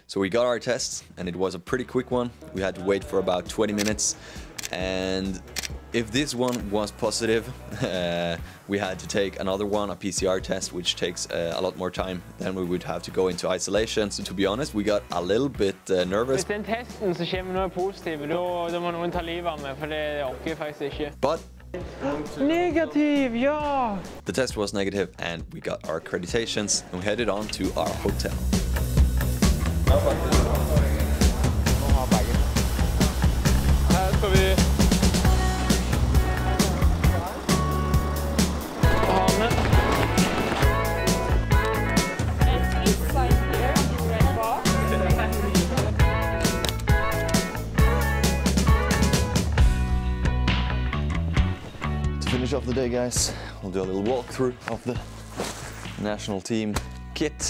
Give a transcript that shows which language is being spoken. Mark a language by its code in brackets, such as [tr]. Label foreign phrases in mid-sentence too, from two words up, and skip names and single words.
[en] So we got our tests and it was a pretty quick one. We had to wait for about 20 minutes, and if this one was positive, we had to take another one, a PCR test, which takes a lot more time. Then we would have to go into isolation. So to be honest, we got a little bit nervous. [no] Hvis den testen så kommer noget positivt, da må noen ta livet av meg, for det orker jeg faktisk ikke. [en] But [no] Negativ, ja! [en] the test was negative and we got our accreditations and we headed on to our hotel. [no] Her skal vi ha med. [en] To finish off the day, guys, we'll do a little walkthrough of the national team kit.